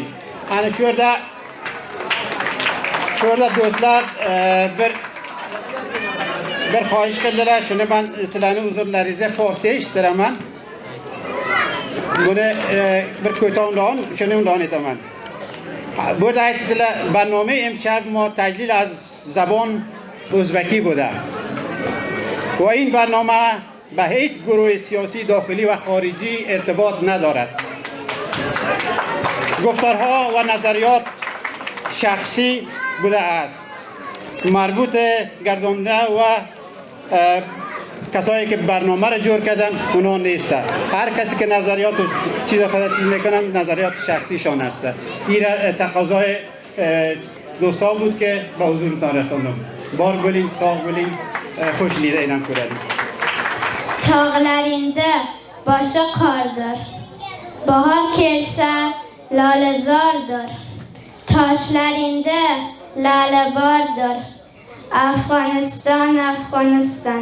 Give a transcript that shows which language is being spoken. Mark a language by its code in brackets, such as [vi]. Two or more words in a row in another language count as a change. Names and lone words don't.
[uz] Ana shu yerda do'stlar bir xohish qildilar. Shuni men sizlarning huzurlaringizda forscha eshitiraman. Buni bir ko'tomdan, shuni undan aytaman. Bu yerda aytisizlar, [fa] barnome امشب ما تجلیل از زبان ازبکی بوده و این برنامه به هیچ گروه سیاسی داخلی و خارجی ارتباط ندارد. گفتارها و نظریات شخصی بوده است. مربوط گردانده و کسایی که برنامه را جور کردن اونا نیست. هر کسی که نظریات و چیز میکنن نظریات شخصیشان است. این تقاضای دوستان بود که به حضورتان رساندم. [uz] Bor bo'ling, sog' bo'ling, xushlikda e'lon ko'radik. Tog'laringda boshqa qordir. Bahor kelsa lolazordir. Toshlaringda lalabordir. Afg'oniston, Afg'oniston.